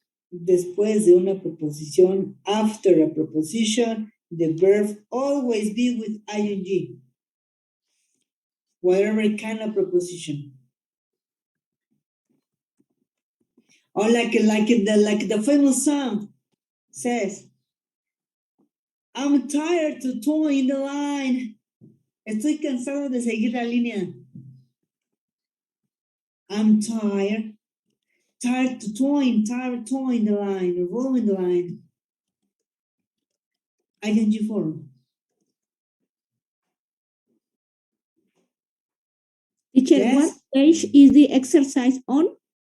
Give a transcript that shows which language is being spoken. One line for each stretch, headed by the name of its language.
Spanish: Después de una preposición,
English: after a preposition, the verb always be with ing. Whatever kind of preposition. Or like the famous song says, I'm tired to toe in the line.
Spanish: Estoy cansado de seguir la línea.
English: I'm tired to towing the line, rowing the line. ing form. Teacher, Yes. what page is the exercise on?